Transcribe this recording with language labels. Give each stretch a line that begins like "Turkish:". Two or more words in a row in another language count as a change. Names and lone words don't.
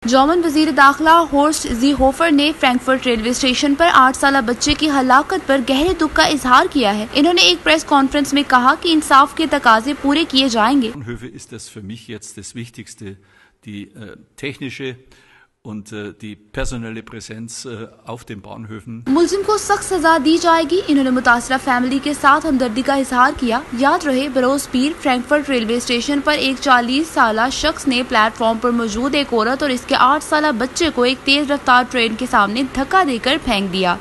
Urdu: جرمن وزیر داخلہ ہورسٹ زیہوفر نے فرینکفرٹ ریلوے اسٹیشن پر 8 سالہ بچے کی ہلاکت پر گہرے دکھ کا اظہار کیا ہے. انہوں نے ایک پریس کانفرنس میں کہا کہ انصاف کے تقاضے پورے کیے جائیں گے.
German: Die technische und die personelle Präsenz auf den Bahnhöfen.
Urdu: ملزم کو سخت سزا دی جائے گی. انہوں نے متاثرہ فیملی کے ساتھ ہمدردی کا اظہار کیا. یاد رہے بروز پیر فرینکفرٹ ریلوے اسٹیشن پر ایک 40 سالہ شخص نے پلیٹ فارم پر موجود ایک عورت اور اس کے 8 سالہ بچے کو ایک تیز رفتار ٹرین کے سامنے دھکا دے کر پھینک دیا.